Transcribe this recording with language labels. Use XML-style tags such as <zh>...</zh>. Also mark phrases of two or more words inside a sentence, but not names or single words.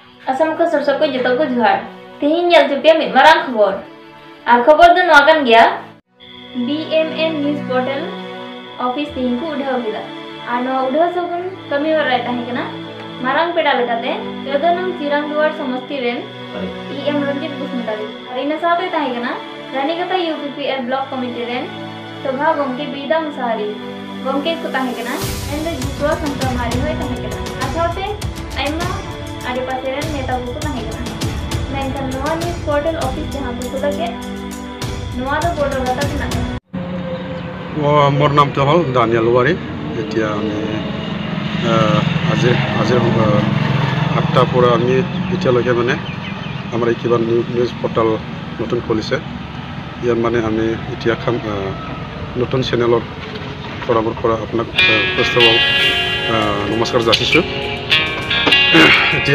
<sat>असम को सरसों को जतो को जुहार तेहिं नेल जुपिया मिद मारांग खबर आर खबर दो नोआ कान गया BMN</sat> <en>news portal office</en> <sat>तेहिं को उढाव केदा आर नोआ उढाव सगुन कमी वराय ताहे कना मारांग पेडा लेकाते 14 नंग चिरांग दुआर समष्टि रेन EM रंजित बुसमुतारी आर इना साथे ताहे कना रानीगता UPPL</sat> <en>block committee</en> <sat>रेन सभा गमके बीदा मुसारी गमके को ताहे कना एंड जुवा संतमारी होय ताहे कना आसाते आइमा आदि पासेरन नेता को ताहे कना मेनखान नोआ</sat> <en>news portal office</en> <sat>जहां को लगे नोआ दो बोर्डर गता ना</sat> <as>মোৰ নাম তো হল দানিয়েল বাৰী এতিয়া আজি 8টা পৰা আমি এতিয়ালৈকে মানে আমাৰ কিবা</as> <en>news portal</en> <as>নতুন খুলিছে ইয়াত মানে আমি এতিয়া নতুন চেনেলৰ পৰামৰ্শ কৰা আপোনাক ফাৰ্ষ্টঅফ নমস্কাৰ যাচিছোঁ এতিয়া</as>